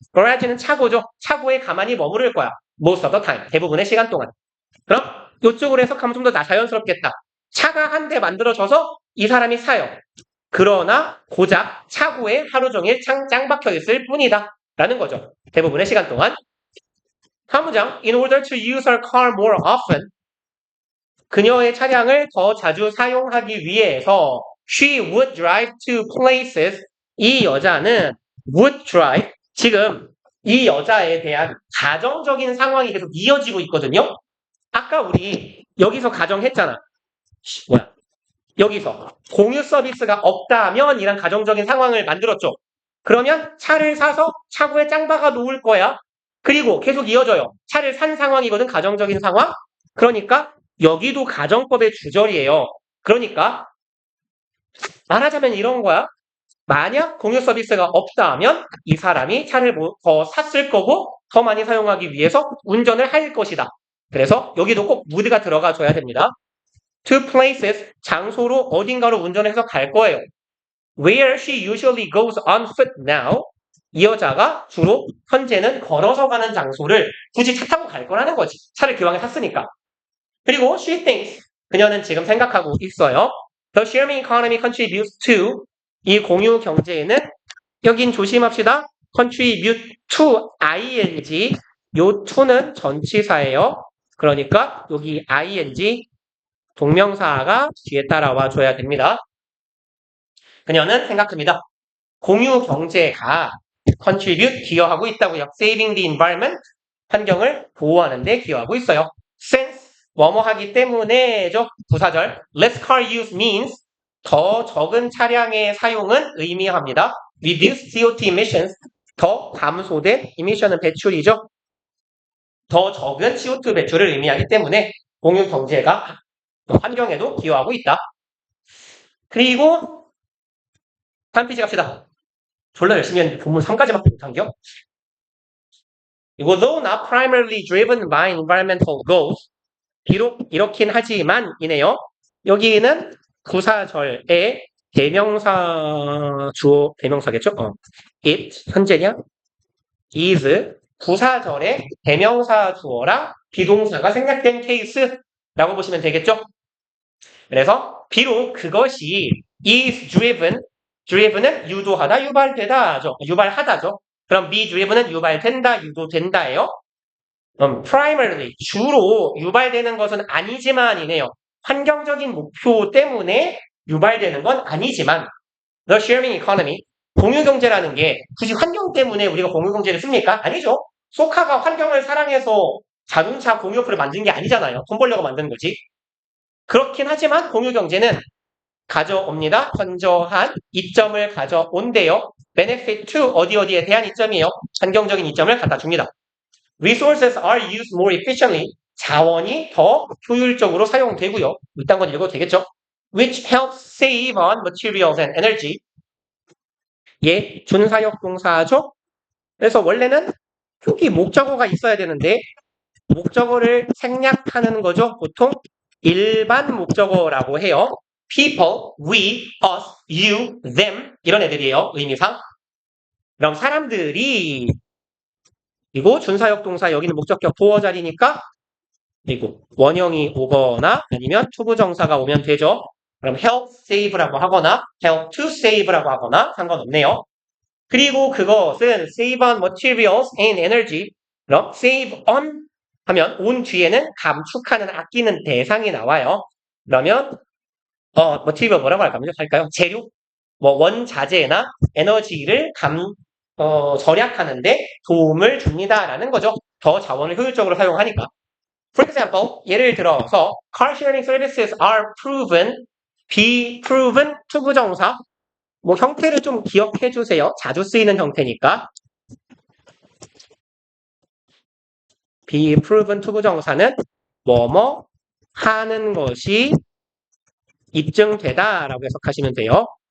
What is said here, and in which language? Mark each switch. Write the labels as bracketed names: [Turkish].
[Korean] garage는 차고죠. 차고에 가만히 머무를 거야. [English] Most of the time. [Korean] 대부분의 시간 동안. 그럼 이쪽으로 해석하면 좀 더 자연스럽겠다. 차가 한 대 만들어져서 이 사람이 사요. 그러나 고작 차고에 하루 종일 짱 박혀 있을 뿐이다. 라는 거죠. 대부분의 시간 동안. 한 문장. [English] In order to use her car more often. [Korean] 그녀의 차량을 더 자주 사용하기 위해서 [English] she would drive to places. [Korean] 이 여자는 would drive. 지금 이 여자에 대한 가정적인 상황이 계속 이어지고 있거든요. 아까 우리 여기서 가정했잖아. 뭐야? 여기서 공유 서비스가 없다면 이란 가정적인 상황을 만들었죠. 그러면 차를 사서 차고에 짱 박아 놓을 거야. 그리고 계속 이어져요. 차를 산 상황이거든. 가정적인 상황. 그러니까 여기도 가정법의 주절이에요. 그러니까 말하자면 이런 거야. 만약 공유 서비스가 없다면 이 사람이 차를 더 샀을 거고 더 많이 사용하기 위해서 운전을 할 것이다. 그래서 여기도 꼭 would가 들어가 줘야 됩니다. To places, 장소로 어딘가로 운전해서 갈 거예요. [English] Where she usually goes on foot now. [Korean] 이 여자가 주로 현재는 걸어서 가는 장소를 굳이 차 타고 갈 거라는 거지. 차를 기왕에 샀으니까. 그리고 [English] she thinks, [Korean] 그녀는 지금 생각하고 있어요. [English] The sharing economy contributes to, [Korean] 이 공유 경제에는 여긴 조심합시다. contribute to ing, 요 to는 전치사예요. 그러니까 여기 ing 동명사가 뒤에 따라와 줘야 됩니다. 그녀는 생각합니다. 공유 경제가 contribute 기여하고 있다고요. [English] saving the environment [Korean] 환경을 보호하는 데 기여하고 있어요. since 뭐뭐 하기 때문에죠. 부사절. [English] less car use means [Korean] 더 적은 차량의 사용은 의미합니다. [English] Reduce CO2 emissions. [Korean] 더 감소된 emission은 배출이죠. 더 적은 CO2 배출을 의미하기 때문에 공유 경제가 환경에도 기여하고 있다. 그리고 다음 페이지 갑시다. 졸라 열심히 했는데 본문 3까지밖에 못한겨? 이거 [English] though not primarily driven by environmental goals. [Korean] 비록 이렇긴 하지만 이네요. 여기는 구사절의 대명사 주어 대명사겠죠? it 현재냐? is 구사절의 대명사 주어라 비동사가 생략된 케이스라고 보시면 되겠죠? 그래서 비록 그것이 is driven은 유도하다, 유발되다죠. 유발하다죠. 그럼 be driven은 유발된다, 유도된다예요. primarily 주로 유발되는 것은 아니지만이네요. 환경적인 목표 때문에 유발되는 건 아니지만 the sharing economy 공유경제라는 게 굳이 환경 때문에 우리가 공유경제를 씁니까? 아니죠. 소카가 환경을 사랑해서 자동차 공유어플을 만든 게 아니잖아요. 돈 벌려고 만든 거지. 그렇긴 하지만 공유경제는 가져옵니다. 건조한 이점을 가져온대요. benefit to 어디에 대한 이점이에요. 환경적인 이점을 갖다 줍니다. [English] Resources are used more efficiently. [Korean] 자원이 더 효율적으로 사용되고요. 이딴 건 읽어도 되겠죠? [English] Which helps save on materials and energy. [Korean] 예, 준사역 동사죠? 그래서 원래는 여기 목적어가 있어야 되는데 목적어를 생략하는 거죠. 보통 일반 목적어라고 해요. People, we, us, you, them 이런 애들이에요. 의미상. 그럼 사람들이 그리고 준사역 동사 여기는 목적격 보어 자리니까 그리고 원형이 오거나 아니면 투부정사가 오면 되죠. 그럼 help save라고 하거나 help to save라고 하거나 상관없네요. 그리고 그것은 [English] save on materials and energy. [Korean] 그럼 save on 하면 on 뒤에는 감축하는 아끼는 대상이 나와요. 그러면 material 뭐라고 할까요? 재료, 뭐 원자재나 에너지를 절약하는데 도움을 줍니다라는 거죠. 더 자원을 효율적으로 사용하니까. [English] For example, [Korean] 예를 들어서 [English] car sharing services are proven, be proven 투부정사. [Korean] 뭐 형태를 좀 기억해 주세요. 자주 쓰이는 형태니까. be proven 투부정사는 뭐뭐 하는 것이 입증되다라고 해석하시면 돼요.